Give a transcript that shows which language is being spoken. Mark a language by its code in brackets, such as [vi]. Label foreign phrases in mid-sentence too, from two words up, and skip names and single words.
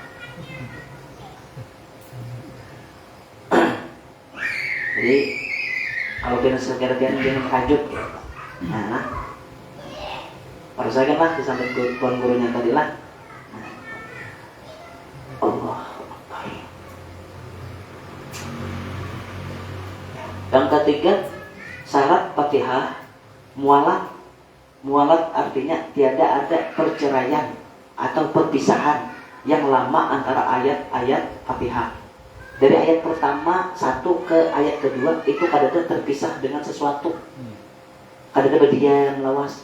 [id] Jadi kalau kena sekalian jangan kajut, nah, harus aja lah disampaikan tuan gurunya tadi lah. Allah. Yang ketiga, syarat Fatihah mualat. Mualat artinya tiada ada perceraian atau perpisahan yang lama antara ayat-ayat Fatihah. Dari ayat pertama satu ke ayat kedua itu kada ada terpisah dengan sesuatu. [bjn] Kada badian lawas.